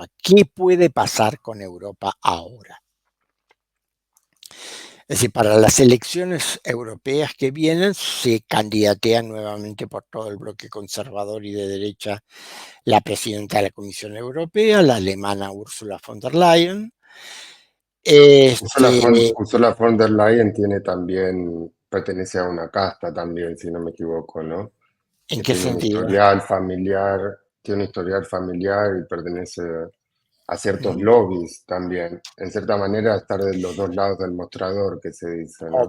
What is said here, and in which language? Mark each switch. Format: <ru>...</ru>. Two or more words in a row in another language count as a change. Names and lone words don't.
<es>¿Qué puede pasar con Europa ahora? Es decir, para las elecciones europeas que vienen, se candidatea nuevamente por todo el bloque conservador y de derecha la presidenta de la Comisión Europea, la alemana Ursula von der Leyen. Este, Ursula von der Leyen tiene también, pertenece a una casta también, si no me equivoco, ¿no? ¿En Que qué tiene un sentido? historial familiar, tiene un historial familiar y pertenece a ciertos Mm, lobbies también. En cierta manera, estar de los dos lados del mostrador, que se dice, ¿no?</es>